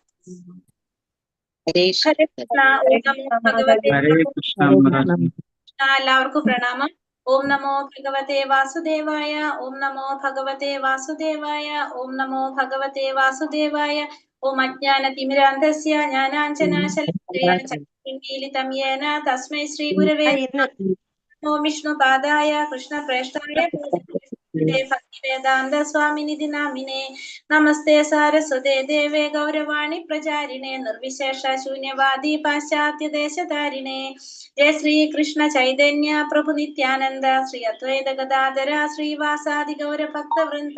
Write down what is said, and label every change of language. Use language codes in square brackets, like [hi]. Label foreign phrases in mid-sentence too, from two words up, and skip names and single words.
[sa] हरे हरे कृष्णा। ओम नमो भगवते [hi] हरे कृष्णा महाराज जी। [ml] എല്ലാവർക്കും പ്രണാമം. [sa] ഓം നമോ ഭഗവതേ വാസുദേവായ. ഓം നമോ ഭഗവതേ വാസുദേവായ. ഓം നമോ ഭഗവതേ വാസുദേവായ. ഓം അജ്ഞാനതിമിരാന്ധസ്യ ജ്ഞാനാഞ്ജനാശലാക്കയ ചക്ഷുരുന്മീലിതം യേന തസ്മൈ ശ്രീ ഗുരവേ നമോ വിഷ്ണുപാദായ കൃഷ്ണപ്രേഷ്ഠായ ഭക്തിവേദാന്ത സ്വാമിനിധി നാമിനെ നമസ്തേ സാരസ്വതേ ദേവേ ഗൗരവാണി പ്രചാരിണേ നിർവിശേഷ ശൂന്യവാദി പാശ്ചാത്യ ദേശധാരിണേ ജയ ശ്രീ കൃഷ്ണ ചൈതന്യ പ്രഭു നിത്യാനന്ദ ശ്രീ അദ്വൈത ഗദാധര ശ്രീവാസാദി ഗൗര ഭക്തവൃന്ദ.